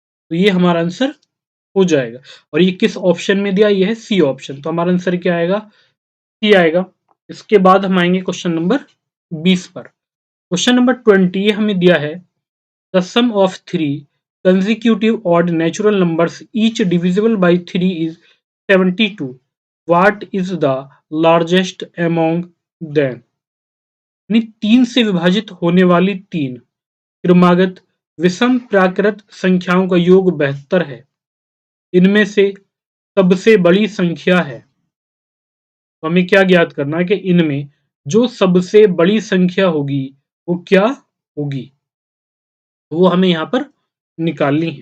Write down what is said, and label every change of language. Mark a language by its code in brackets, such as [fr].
[hi] तो ये हमारा आंसर हो जाएगा। और ये किस ऑप्शन में दिया? ये है सी ऑप्शन। तो हमारा आंसर क्या आएगा? सी आएगा। इसके बाद हम आएंगे क्वेश्चन नंबर 20 पर। क्वेश्चन नंबर 20 ये हमें दिया है। [en] The sum of three consecutive odd natural numbers each divisible by 3 is 72. What is the largest among them? [hi] यानी 3 से विभाजित होने वाली 3 क्रमागत विषम प्राकृत संख्याओं का योग 72 है। इनमें से सबसे बड़ी संख्या है। तो हमें क्या ज्ञात करना है कि इनमें जो सबसे बड़ी संख्या होगी वो क्या होगी, वो हमें यहाँ पर निकालनी है।